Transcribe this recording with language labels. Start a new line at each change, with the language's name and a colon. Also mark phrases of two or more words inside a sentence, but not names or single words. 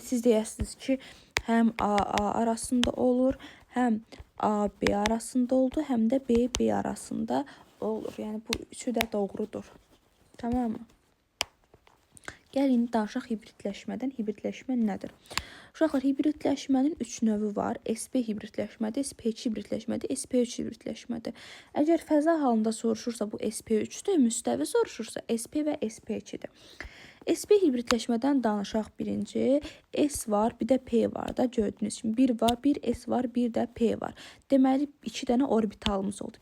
Azerbaijani: Siz deyəsiniz ki, həm A arasında olur, həm A-B arasında oldu, həm də B-B arasında olur. Yəni bu üçü də doğrudur.
Turkish: Tamam mı?
Azerbaijani: Gəlin danışaq hibridləşmədən. Hibridləşmə nədir? Uşaqlar, hibridləşmənin 3 növü var. SP hibridləşmədir, SP2 hibridləşmədir, SP3 hibridləşmədir. Əgər fəza halında soruşursa bu SP3-dür, müstəvi soruşursa SP və SP2-dir. SP hibridləşmədən danışaq birinci. S var, bir də P var da gördüyünüz kimi. 1 var, 1 S var, bir də P var. Deməli 2 dənə orbitalımız oldu.